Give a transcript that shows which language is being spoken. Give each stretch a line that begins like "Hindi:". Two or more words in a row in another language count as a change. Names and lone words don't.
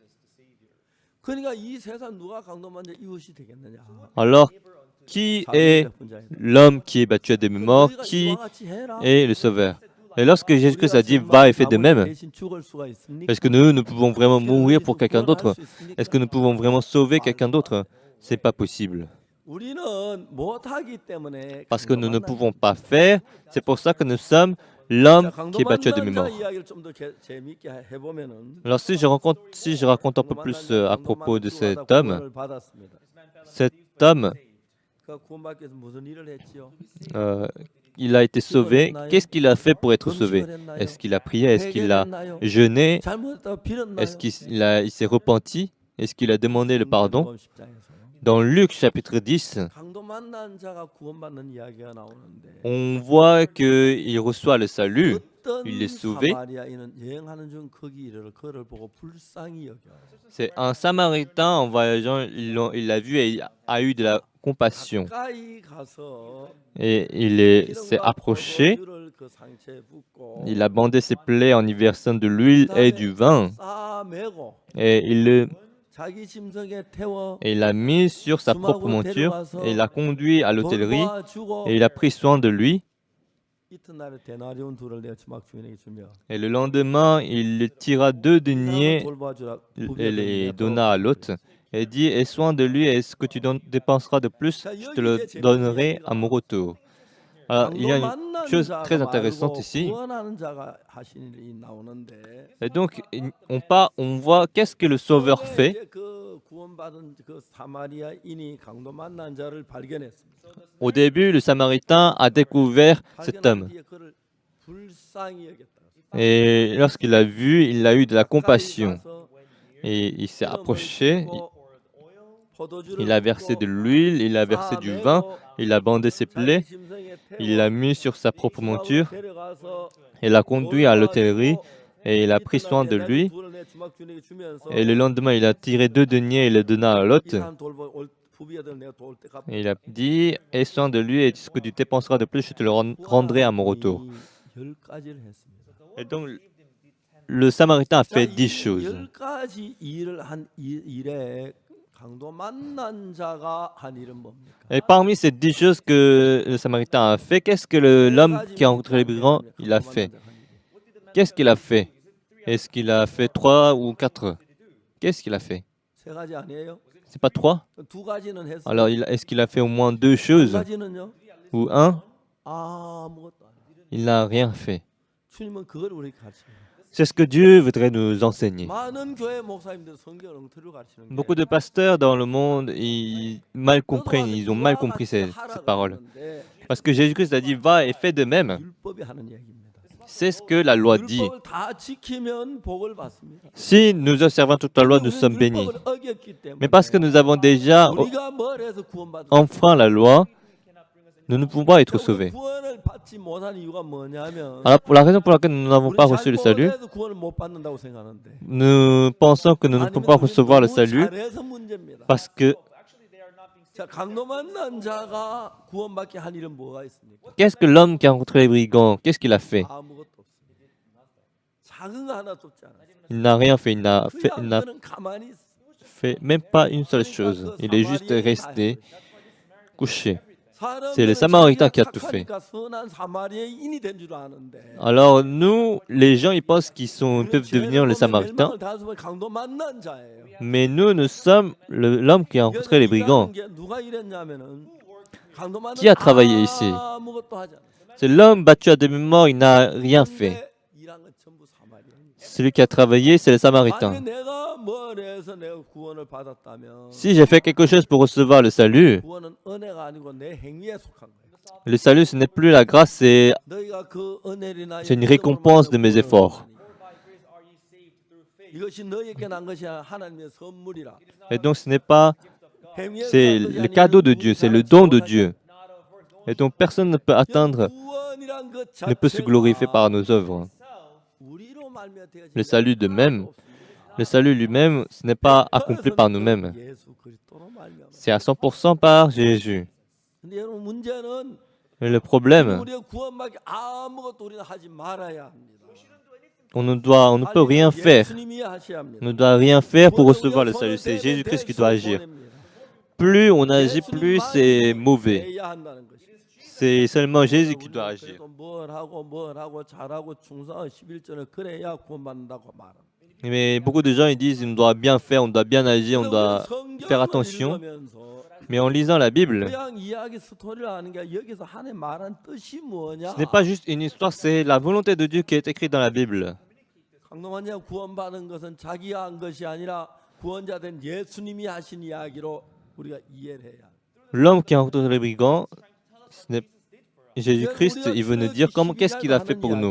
French: Alors, qui est l'homme qui est battu à demi-mort? Qui est le sauveur? Et lorsque Jésus-Christ a dit, va et fais de même, est-ce que nous pouvons vraiment mourir pour quelqu'un d'autre? Est-ce que nous pouvons vraiment sauver quelqu'un d'autre? Ce n'est pas possible.
Korean: 우리는 못하기 때문에
French: Parce que nous ne
Korean: 강도
French: pouvons
Korean: 만난
French: pas faire, c'est pour ça que nous sommes l'homme
Korean: 자, 강도
French: qui est battu à
Korean: 만난 자
French: demi-mort.
Korean: 이야기를 좀 더 재미있게 해보면은
French: Alors si je raconte un peu
Korean: 강도 만난
French: plus
Korean: 자
French: à
Korean: 강도
French: propos de
Korean: 만들고 하다
French: cet homme
Korean: 그 구원받기 위해서 무슨 일을 했지요?
French: euh, il a été sauvé. Qu'est-ce qu'il a fait pour être sauvé?
Korean: 금식을 했나요?
French: Est-ce qu'il a prié? Est-ce qu'il a
Korean: 회개했나요?
French: jeûné?
Korean: 잘못했다고
French: Est-ce
Korean: 빌었나요?
French: il s'est repenti? Est-ce qu'il a demandé le pardon?
Korean: 마태복음 10장에서
French: Dans Luc chapitre 10,
Korean: 강도 만난 자가 구원받는 이야기가 나오는데
French: on voit qu'il reçoit le salut, il
Korean: 어떤
French: est sauvé.
Korean: 사마리아인은 여행하는 중 거기 이르러 그를 보고 불쌍히 여겨.
French: C'est un Samaritain en voyageant, il l'a vu et il a eu de la compassion.
Korean: 가까이 가서
French: Et s'est
Korean: 기름과
French: approché,
Korean: 포도주를 그 상처에 붓고
French: il a bandé ses plaies en y versant de l'huile et du vin.
Korean: 싸매고
French: Et
Korean: 자기 짐승에 태워
French: il l'a mis sur sa propre monture et il l'a conduit à l'hôtellerie
Korean: 돌봐주고
French: et il a pris soin de lui.
Korean: 이튿날에 데나리온 둘을 내 주막 주인에게 주며
French: Et le lendemain, il tira 2
Korean: 이 사람을
French: deniers
Korean: 돌봐주라
French: et les donna à l'hôte et dit, aie soin de lui et ce que tu dépenseras de plus, je te le donnerai à mon retour. Alors, il y a une chose très intéressante ici.
Korean: 구원하는 자가 하신 일이 나오는데
French: Et donc, on voit qu'est-ce que le Sauveur fait.
Korean: 그 구원받은 그 사마리아인이 강도 만난 자를 발견했습니다.
French: Au début, le Samaritain a découvert cet homme.
Korean: 발견한 뒤에 그를 불쌍히 여겼다.
French: Et lorsqu'il l'a vu, il a eu de la compassion.
Korean: 가서
French: Et il s'est approché,
Korean: 포도주를
French: il a versé de l'huile, il a versé du vin, il a bandé ses plaies, il l'a mis sur sa propre monture, il l'a conduit à l'hôtellerie et il a pris soin de lui. Et le lendemain, il a tiré 2 deniers et les donna à l'hôte. Et il a dit, aie soin de lui et ce que tu dépenseras de plus, je te le rendrai à mon retour. Et donc, le Samaritain a fait 10 choses.
Korean: 10가지 일을 한 일에 강도 만난 자가 한 일은 뭡니까?
French: Et parmi ces 10 choses que le Samaritain a fait, qu'est-ce que l'homme qui a rencontré les brigands, il a fait? Qu'est-ce qu'il a fait? Est-ce qu'il a fait 3 ou 4? Qu'est-ce qu'il a fait?
Korean: 세 가지 아니에요?
French: C'est pas 3?
Korean: 두 가지는 했어요.
French: Alors, est-ce qu'il a fait au moins 2
Korean: 한
French: choses?
Korean: 가지는요?
French: Ou 1?
Korean: 아무것도 안 해요.
French: Il n'a rien fait.
Korean: 주님은 그걸 우리에게 가르쳐요.
French: C'est ce que Dieu voudrait nous enseigner.
Korean: 많은 교회 목사님들 성경 엉터리로 가르치는 게
French: Beaucoup de pasteurs dans le monde, ils ont mal compris cette parole. Parce que Jésus-Christ a dit, va et fais de même.
Korean: 율법이 하는 얘기입니다.
French: C'est ce que la loi dit.
Korean: 율법을 다 지키면 복을 받습니다.
French: Si nous observons toute la loi, nous sommes bénis.
Korean: 율법을 어겼기 때문에
French: Mais parce que nous avons déjà
Korean: 우리가 뭘 해서 구원받은
French: enfreint la loi, nous ne pouvons pas être sauvés.
Korean: 구원을 받지 못한 이유가 뭐냐면
French: Alors, pour la raison pour laquelle nous n'avons
Korean: 우리
French: pas reçu le salut,
Korean: 잘못해서 구원을 못 받는다고 생각하는데
French: nous pensons que nous ne pouvons pas recevoir le salut
Korean: 잘해서 문제입니다.
French: parce que
Korean: 자, 강도 만난 자가 구원받게 한 일은 뭐가 있습니까?
French: qu'est-ce que l'homme qui a rencontré les brigands, qu'est-ce qu'il a fait?
Korean: 아무것도 없습니다. 작은 거 하나도 없지 않아요.
French: Il n'a rien fait, il n'a
Korean: 그냥 그는 가만히 있어.
French: fait même pas une seule chose. Il est juste resté couché. C'est le Samaritain qui a tout fait.
Korean: 선한 사마리아인이 된 줄 아는데
French: Alors nous, les gens, ils pensent qu'ils peuvent devenir les Samaritains,
Korean: 강도 만난 자예요.
French: mais nous sommes l'homme qui a rencontré les brigands.
Korean: 누가 이랬냐면은 강도 만난
French: Qui a travaillé ici?
Korean: 아무것도 하지 않았어요.
French: C'est l'homme battu à demi-mort, il n'a rien fait.
Korean: 일한 건 전부 사마리아인.
French: Celui qui a travaillé, c'est le Samaritain.
Korean: 만약에 내가 뭘 해서 내가 구원을 받았다면
French: Si j'ai fait quelque chose pour recevoir le salut,
Korean: 구원은 은혜가 아니고 내 행위에 속한 거예요.
French: le salut, ce n'est plus la grâce, c'est
Korean: 너희가 그 은혜리나
French: une récompense de mes efforts.
Korean: 이것이 너희에게 난 것이 하나님의 선물이라.
French: Et donc ce n'est pas,
Korean: 행위에서
French: c'est
Korean: 난 것이
French: le
Korean: 아니라
French: cadeau de
Korean: 이
French: Dieu, c'est le
Korean: 구원이라는
French: don de
Korean: 자가
French: Dieu. Et donc personne ne peut atteindre,
Korean: 구원이란 것
French: ne peut se glorifier par nos œuvres.
Korean: 우리로 말미암아 되어진
French: Le salut de même, le salut lui-même, ce n'est pas accompli par nous-mêmes.
Korean: 예수 그리스도로 말미암아.
French: C'est à 100% par Jésus.
Korean: 근데 여러분 문제는
French: Mais le problème,
Korean: 우리가 구원받기 아무것도 우리는 하지 말아야 합니다.
French: on ne peut rien faire.
Korean: 예수님이 하셔야 합니다.
French: On ne doit rien faire pour recevoir le salut. C'est Jésus-Christ qui doit agir. Plus on agit, plus c'est mauvais.
Korean: 해야 한다는 것이.
French: C'est seulement Jésus qui doit agir.
Korean: 그래도 뭘 하고 잘하고 충성하고 11절을 그래야 구원받는다고 말합니다.
French: Mais beaucoup de gens ils disent on doit bien faire, on doit bien agir, on doit faire attention. Mais en lisant la Bible,
Korean: 그냥 이야기 스토리를 아는 게 아니라 여기서 하나님 말한 뜻이 뭐냐?
French: ce n'est pas juste une histoire, c'est la volonté de Dieu qui est écrite dans la Bible.
Korean: 강동원이가 구원받은 것은 자기가 한 것이 아니라 구원자 된 예수님이 하신 이야기로 우리가 이해를 해야.
French: L'homme qui a rencontré les brigands, ce n'est Jésus-Christ, il veut nous dire qu'est-ce qu'il a fait pour nous.